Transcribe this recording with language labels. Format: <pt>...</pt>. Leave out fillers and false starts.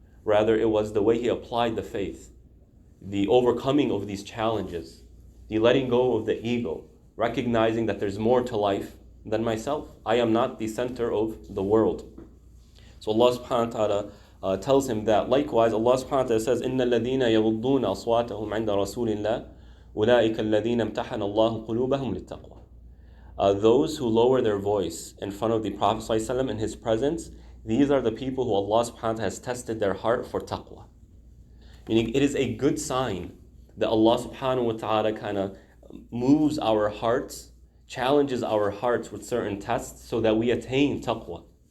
<en>Rather, it was the way he applied the faith, the overcoming of these challenges, the letting go of the ego, recognizing that there's more to life than myself. I am not the center of the world. So Allah subhanahu wa ta'ala tells him that. Likewise, Allah subhanahu wa ta'ala says,</en> <ar>إِنَّ الَّذِينَ يَغُضُّونَ أَصْوَاتَهُمْ عِنْدَ رَسُولِ اللَّهِ أُولَٰئِكَ الَّذِينَ امْتَحَنَ اللَّهُ قُلُوبَهُمْ لِلتَّقْوَى.</ar> <en>Those who lower their voice in front of the Prophet ﷺ in his presence, these are the people who Allah subhanahu wa ta'ala has tested their heart for taqwa. Meaning, it is a good sign that Allah subhanahu wa ta'ala kind of moves our hearts, challenges our hearts with certain tests so that we attain taqwa.</en>